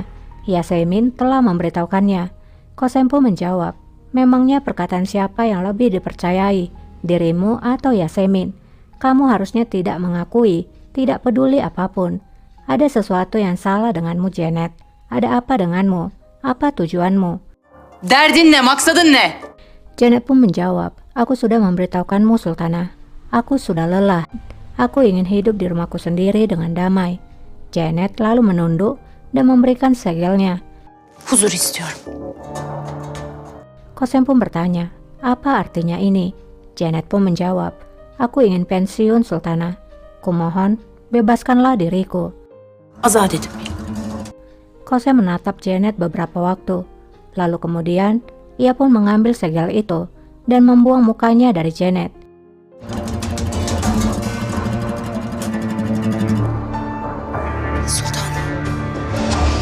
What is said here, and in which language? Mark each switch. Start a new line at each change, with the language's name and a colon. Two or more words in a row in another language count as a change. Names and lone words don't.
Indonesian: Yasemin telah memberitahukannya. Kosem pun menjawab, memangnya perkataan siapa yang lebih dipercayai, dirimu atau Yasemin? Kamu harusnya tidak mengakui, tidak peduli apapun. Ada sesuatu yang salah denganmu Janet. Ada apa denganmu? Apa tujuanmu?
Turkish: Derdin ne? Maksadın ne?
Indonesian: Janet pun menjawab, aku sudah memberitahukanmu Sultanah. Aku sudah lelah. Aku ingin hidup di rumahku sendiri dengan damai. Janet lalu menunduk dan memberikan segelnya.
Turkish: Huzur istiyorum.
Indonesian: Kosem pun bertanya, apa artinya ini? Janet pun menjawab, aku ingin pensiun Sultanah. Kumohon, bebaskanlah diriku.
Turkish: Azat edin beni.
Indonesian: Kosem menatap Janet beberapa waktu. Lalu kemudian, ia pun mengambil segel itu dan membuang mukanya dari Janet. Sultanım.